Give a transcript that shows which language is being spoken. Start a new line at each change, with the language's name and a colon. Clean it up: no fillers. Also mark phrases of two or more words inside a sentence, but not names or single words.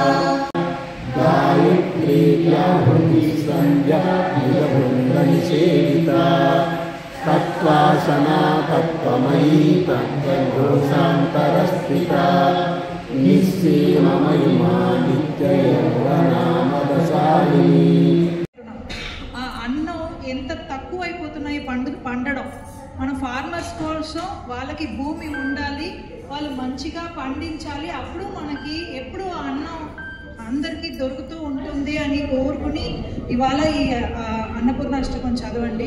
Sanskrit: गायत्री व्याहृतिसंज्ञा निलवृन्दनिषेविता तत्त्वासना तत्त्वमयी तत्त्वघोषान्तरस्थिता निःसीममहिमा नित्ययौवनामदशालिनी.
Telugu: ఆ అన్నం ఎంత తక్కువైపోతున్నాయి పండడం. మన ఫార్మర్స్ కోసం వాళ్ళకి భూమి ఉండాలి, వాళ్ళు మంచిగా పండించాలి, అప్పుడు మనకి ఎప్పుడు అన్నం అందరికీ దొరుకుతూ ఉంటుంది అని కోరుకుని ఇవాళ ఈ అన్నపూర్ణాష్టకం చదవండి.